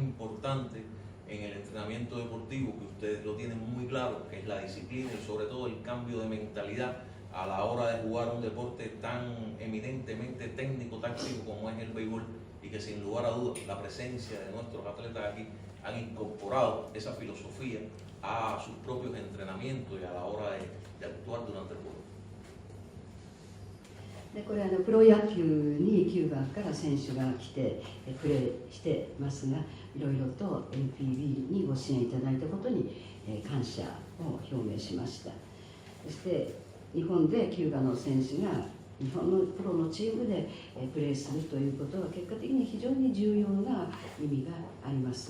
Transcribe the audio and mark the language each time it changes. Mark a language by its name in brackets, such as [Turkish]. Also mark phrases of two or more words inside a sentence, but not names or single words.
[Spanish] importantes en el entrenamiento deportivo, que ustedes lo tienen muy claro, que es la disciplina y sobre todo el cambio de mentalidad a la hora de jugar un deporte tan eminentemente técnico, táctico como es el béisbol, y que sin lugar a dudas la presencia de nuestros atletas aquí han incorporado esa filosofía a sus propios entrenamientos y a la hora de actuar durante el juego. [Japanese] でこれプロ野球にキューバから選手が来てプレーしてますが、いろいろと NPB にご支援いただいたことに感謝を表明しました。そして日本でキューバの選手が日本のプロのチームでプレーするということは結果的に非常に重要な意味があります。